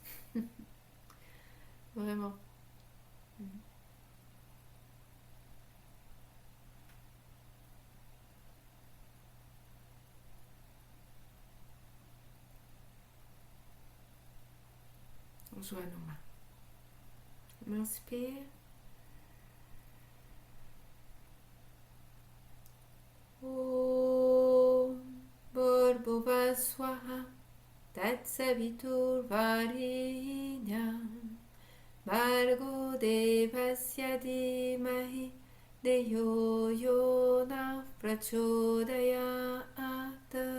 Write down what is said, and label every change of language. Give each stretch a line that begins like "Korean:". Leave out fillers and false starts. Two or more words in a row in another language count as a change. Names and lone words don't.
French: Vraiment. On joue à nos mains. On inspire.
Sanskrit: ॐ भूर्भुव स्वाहा तत्सवितुर् वरेण्यम् भर्गो देवस्य धीमहि देयो योना प्रचोदयात्.